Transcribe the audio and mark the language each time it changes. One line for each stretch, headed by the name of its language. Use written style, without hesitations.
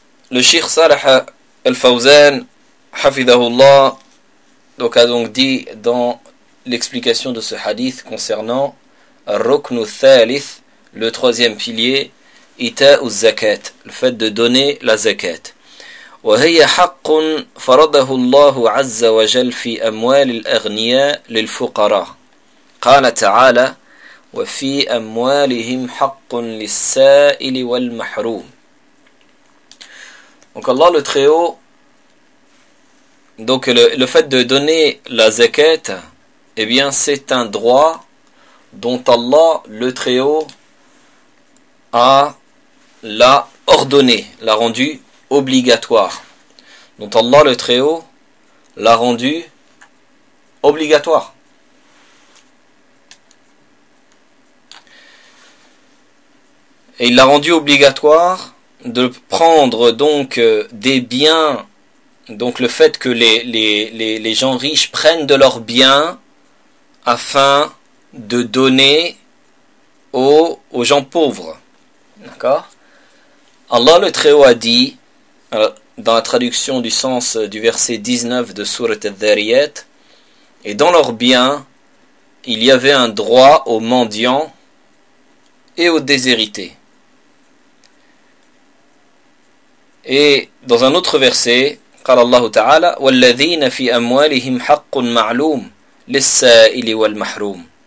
French: Le Sheikh Salah Al-Fawzan, hafidahullah, donc a donc dit dans l'explication de ce hadith concernant
Arabic: Ruknu Thalith,
French: le troisième pilier,
Arabic: Ita'u Zakat,
French: le fait de donner la zakat.
Arabic: وهي حق فرضه الله عز وجل في أموال الأغنياء للفقراء قال تعالى وفي أموالهم حق للسائل والمحروم.
French: Donc Allah le Très-Haut, donc le fait de donner la zakat, eh bien c'est un droit dont Allah le Très-Haut l'a ordonné, l'a rendu obligatoire. Dont Allah le Très-Haut l'a rendu obligatoire. Et il l'a rendu obligatoire de prendre donc des biens, donc le fait que les gens riches prennent de leurs biens afin de donner aux gens pauvres. D'accord ? Allah le Très-Haut a dit, dans la traduction du sens du verset 19 de Sourate Adh-Dhariyat, et dans leurs biens, il y avait un droit aux mendiants et aux déshérités. Et dans un autre verset,
Arabic: قال الله تعالى والذين في أموالهم حق معلوم للسائل والمحروم.